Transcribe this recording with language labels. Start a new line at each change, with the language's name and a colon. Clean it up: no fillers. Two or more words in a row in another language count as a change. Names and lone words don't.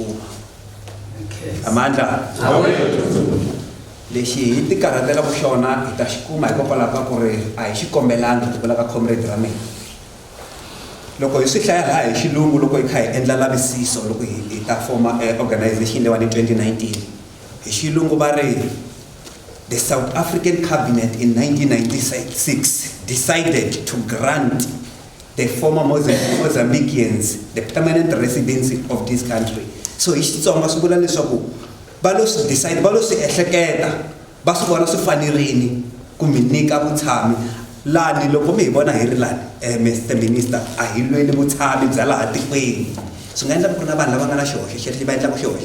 Tsonga: kuma amandla lexi hi tikarhatela ku xona hi ta xi kuma hikokwalaho ka ku ri a hi xikombelanga ku vula ka comrade ra mina loko hi swi hlaya laha hi xilungu loko hi kha hi endla lavisiso loko hi ta forma organization leyiwani 2019 hi xilungu va ri
English: the South African cabinet in 1996 decided to grant the former Mozambiquans the permanent residency of this country
Tsonga: so hi Xitsonga swi vula leswaku va lo swi decide va lo swi ehleketa va swi vona swi fanerini kumbe nyika vutshami lani loko mi hi vona hi ri lani Mr Minister a hi lweli vutshami bya laha tikweni swi nga endla ku ri na vanhu lava nga na xihoxo xelexi va endlaka xihoxo